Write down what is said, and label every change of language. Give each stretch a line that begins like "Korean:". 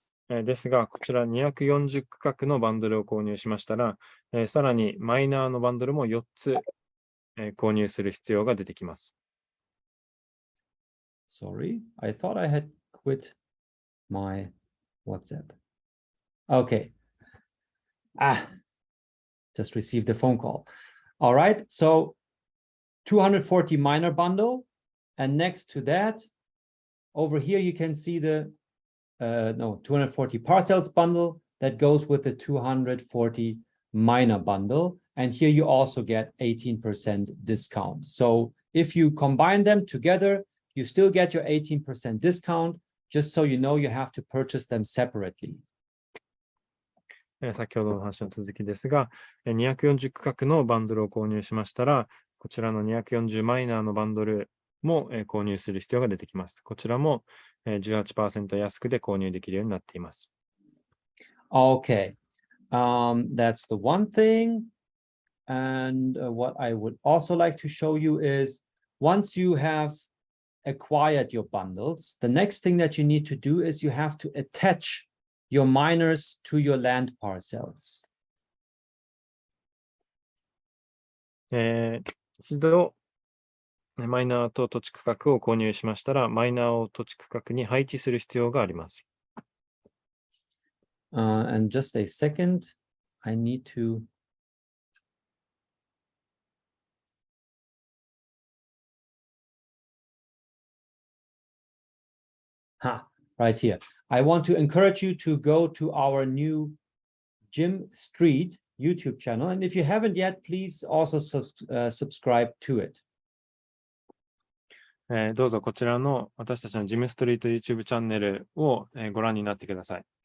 Japanese: ですが、こちら240区画のバンドルを購入しましたら、さらにマイナーのバンドルも4つ、購入する必要が出てきます。
English: Sorry, I thought I had quit my WhatsApp. Okay. Just received a phone call. All right, so 240 miner bundle, and next to that, over here you can see the 240 parcels bundle that goes with the 240 miner bundle, and here you also get 18% discount. So if you combine them together, you still get your 18% discount. Just so you know, you have to purchase them separately.
Japanese: 先ほどの話の続きですが、240区画のバンドルを購入しましたら、こちらの240マイナーのバンドルも購入する必要が出てきます。こちらも 18% 安くで購入できるようになっています。
English: Okay, that's the one thing. And what I would also like to show you is once you have acquired your bundles, the next thing that you need to do is you have to attach your miners to your land parcels.
Japanese: 一度マイナーと土地区画を購入しましたら、マイナーを土地区画に配置する必要があります。
English: And just a second, I need to. Right here. I want to encourage you to go to our new Jim Street YouTube channel. And if you haven't yet, please also subscribe to it.
Japanese: どうぞこちらの私たちのジムストリート YouTube チャンネルをご覧になってください。